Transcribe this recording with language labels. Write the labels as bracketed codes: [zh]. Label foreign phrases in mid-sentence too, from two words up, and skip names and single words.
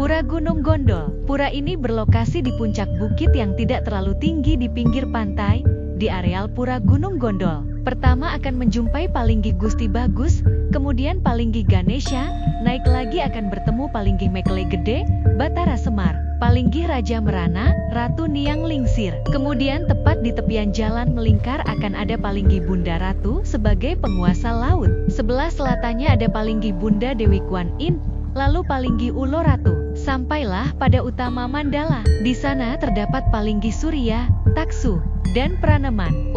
[id] Gunung Gondol. Pura ini berlokasi di puncak bukit yang tidak terlalu tinggi di pinggir pantai, di areal Pura Gunung Gondol. Pertama akan menjumpai Palinggi Gusti Bagus, kemudian Palinggi Ganesha, naik lagi akan bertemu Palinggi Mekle Gede, Batara Semar, Palinggi Raja Merana, Ratu Niang Lingsir. Kemudian tepat di tepian jalan melingkar akan ada Palinggi Bunda Ratu sebagai penguasa laut. Sebelah selatannya ada Palinggi Bunda Dewi Kuan Yin, lalu Palinggi Ulo Ratu. Sampailah pada utama Mandala. Di sana terdapat Palinggi Surya, Taksu, dan Praneman.